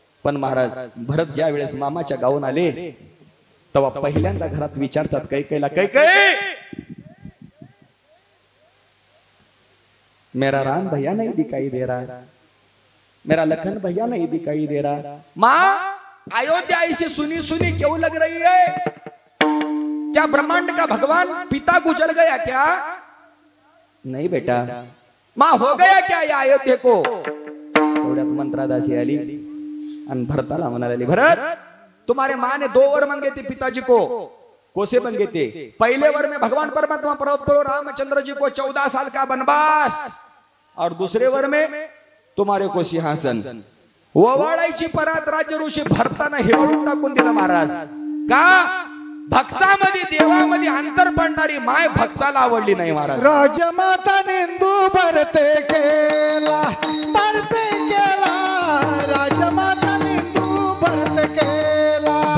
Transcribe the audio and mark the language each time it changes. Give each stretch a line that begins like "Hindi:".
Marathi: पण महाराज भरत ज्या वेळेस मामाच्या गावून आले तेव्हा पहिल्यांदा घरात विचारतात कैकेयीला,
Hindi: कैकेयी मेरा राम भैया नहीं दिखाई दे रहा, मेरा लखन भैया नहीं दिखाई दे रहा। माँ अयोध्या ऐसी सुनी सुनी क्यों लग रही है? क्या ब्रह्मांड का भगवान पिता गुजर गया क्या? नहीं बेटा। माँ हो गया क्या या अयोध्या को?
Marathi: थोड्यात मंत्रादासी आली आणि भरताला म्हणाली,
Hindi: भरत तुम्हारे माँ ने 2 वर मांगे थे पिताजी को, कोसे मांगे थे? पहले वर में भगवान परमात्मा प्रभु रामचंद्र जी को 14 साल का वनवास, और दूसरे वर में तुम्हारे को सिंहासन।
Marathi: ववाडायची परात राज्य ऋषी भरताना हिरवून टाकून दिलं महाराज। का? भक्तामध्ये देवामध्ये अंतर पडणारी माय भक्ताला आवडली नाही महाराज। राजमाता निंदू भरते केला, भरते केला, राजमाता निंदू भरते केला,